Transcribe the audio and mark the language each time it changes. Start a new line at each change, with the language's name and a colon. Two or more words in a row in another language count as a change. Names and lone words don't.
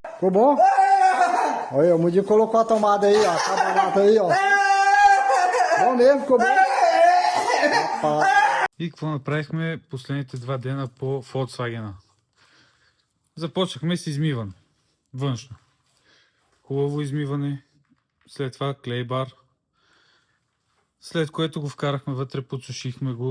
Portuguese: bom? Olha, o Mudinho colocou a tomada aí, ó. Tá barato aí, ó. Bom mesmo, ficou bom.
Bulgarian: И какво направихме последните 2 дена по Volkswagen? Започнахме с измиване. Външно. Хубаво измиване. След това клейбар. След което го вкарахме вътре, подсушихме го.